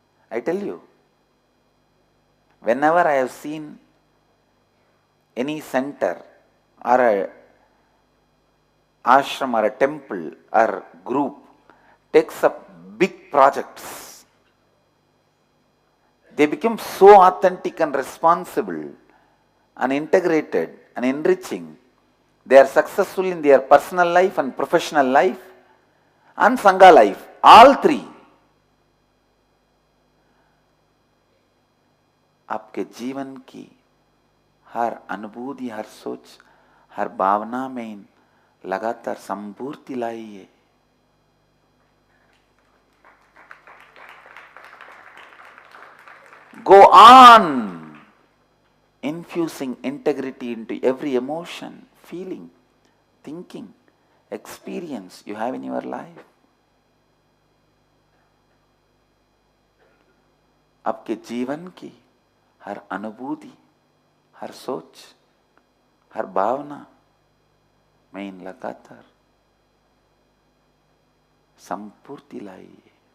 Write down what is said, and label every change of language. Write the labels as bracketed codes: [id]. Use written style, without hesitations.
[en] I tell you, whenever I have seen any center or a ashram or a temple or group takes up big projects, they become so authentic and responsible and integrated and enriching. They are successful in their personal life and professional life and Sangha life, all three. [hi] आपके जीवन की हर अनुभूति, हर सोच, हर भावना में लगातार संपूर्ति लाइए. [en] Go on infusing integrity into every emotion, feeling, thinking, experience you have in your life. [hi] आपके जीवन की हर अनुभूति, हर सोच, हर भावना में इन लगातार संपूर्ति लाइए.